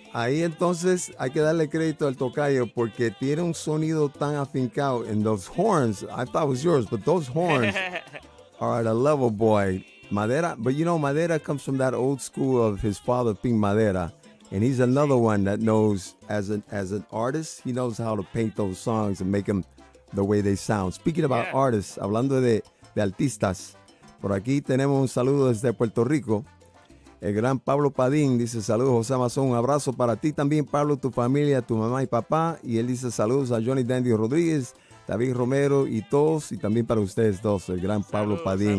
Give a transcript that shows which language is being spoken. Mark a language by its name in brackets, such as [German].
[Spanish] Ahí entonces hay que darle crédito al tocayo porque tiene un sonido tan afincado. [English] And those horns, I thought it was yours, but those horns are at a level, boy. Madera, but you know, Madera comes from that old school of his father being Madera. And he's another one that knows, as an artist, he knows how to paint those songs and make them the way they sound. Speaking about artists, [Spanish] hablando de artistas, por aquí tenemos un saludo desde Puerto Rico. El gran Pablo Padín dice, saludos José Amazon, un abrazo para ti también, Pablo, tu familia, tu mamá y papá. Y él dice saludos a Johnny Dandy Rodríguez, David Romero y todos, y también para ustedes dos, el gran Pablo Padín.